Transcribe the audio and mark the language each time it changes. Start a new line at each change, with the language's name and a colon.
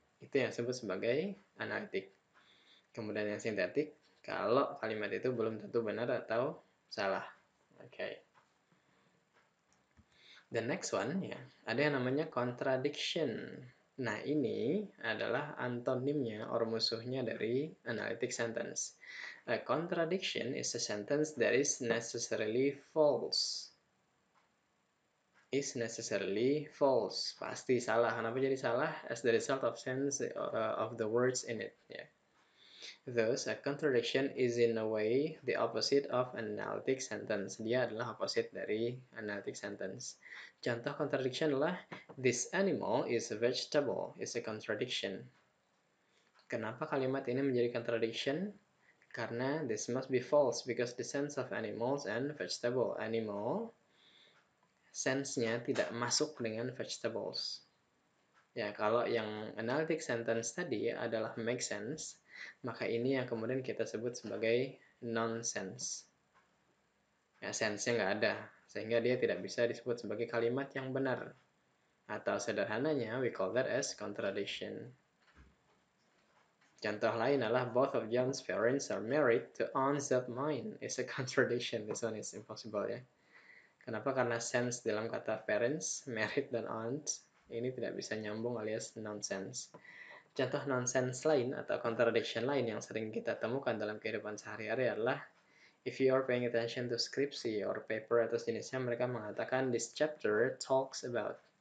Indonesian: Itu yang disebut sebagai analitik. Kemudian yang sintetik, kalau kalimat itu belum tentu benar atau salah. Okay.
English: The next one,
Indonesian: ya, ada yang namanya contradiction. Nah, ini adalah antonimnya or musuhnya dari analytic sentence.
English: A contradiction is a sentence that is necessarily false. Is necessarily false.
Indonesian: Pasti salah. Kenapa jadi salah?
English: As the result of sense of the words in it. Yeah. Thus, a contradiction is in a way the opposite of an analytic sentence.
Indonesian: Dia adalah opposite dari analytic sentence. Contoh contradiction adalah
English: this animal is a vegetable. Is a contradiction.
Indonesian: Kenapa kalimat ini menjadi contradiction? Karena
English: this must be false because the sense of animals and vegetable. Animal
Indonesian: sense-nya tidak masuk dengan vegetables. Ya, kalau yang analytic sentence tadi adalah make sense, maka ini yang kemudian kita sebut sebagai nonsense. Ya, sense-nya nggak ada, sehingga dia tidak bisa disebut sebagai kalimat yang benar. Atau sederhananya,
English: we call that as contradiction.
Indonesian: Contoh lain adalah
English: both of John's parents are married to aunts of mine. It's a contradiction. This one is impossible ya.
Indonesian: Kenapa? Karena sense dalam kata parents, married, dan aunt ini tidak bisa nyambung alias nonsense. Contoh nonsense lain atau contradiction lain yang sering kita temukan dalam kehidupan sehari-hari adalah
English: if you are paying attention to skripsi or paper
Indonesian: atau jenisnya, mereka mengatakan
English: this chapter talks about.